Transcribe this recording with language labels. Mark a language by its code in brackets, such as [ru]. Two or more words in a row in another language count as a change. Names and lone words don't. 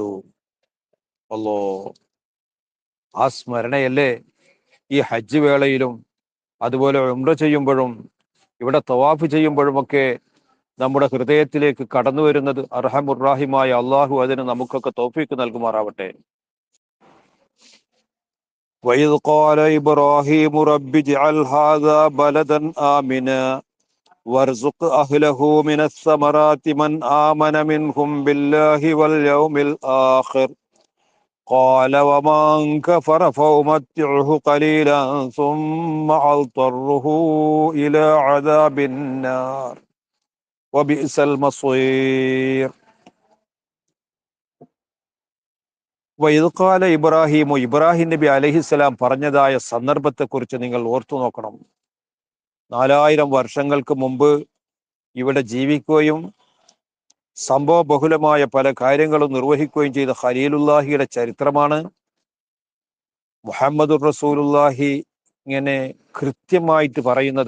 [ml] അല്ലോ, ആ സ്മരണയല്ലേ ഈ ഹജ്ജ് വേളയിലും അതുപോലെ ഉംറ ചെയ്യുമ്പോഴും ഇവിടെ തവാഫ് ചെയ്യുമ്പോഴുമൊക്കെ നമ്മുടെ ഹൃദയത്തിലേക്ക് കടന്നു വരുന്നത്. അർഹമുർറാഹിമായ അള്ളാഹു അതിന് നമുക്കൊക്കെ തൗഫീക്ക് നൽകുമാറാവട്ടെ. [ar] وَإِذْ قَالَ إِبْرَاهِيمُ رَبِّ اجْعَلْ هَذَا بَلَدًا آمِنًا وَارْزُقْ أَهْلَهُ مِنَ الثَّمَرَاتِ مَنْ آمَنَ مِنْهُمْ بِاللَّهِ وَالْيَوْمِ الْآخِرِ قَالَ وَمَنْ كَفَرَ فَأُمَتِّعُهُ قَلِيلًا ثُمَّ أَضْطَرُّهُ إِلَى عَذَابِ النَّارِ وَبِئْسَ الْمَصِيرُ. وإذ قال إبراهيم, [ml] ഇബ്രാഹിം നബി അലൈഹിസ്സലാം പറഞ്ഞതായ സന്ദർഭത്തെക്കുറിച്ച് നിങ്ങൾ ഓർത്തു നോക്കണം. 4000 വർഷങ്ങൾക്ക് മുമ്പ് ഇവിടെ ജീവിക്കുകയും സംഭവ ബഹുലമായ പല കാര്യങ്ങളും നിർവഹിക്കുകയും ചെയ്ത ഖലീലുല്ലാഹിയുടെ ചരിത്രമാണ് മുഹമ്മദുർ റസൂലുള്ളാഹി ഇങ്ങനെ കൃത്യമായിട്ട് പറയുന്നത്.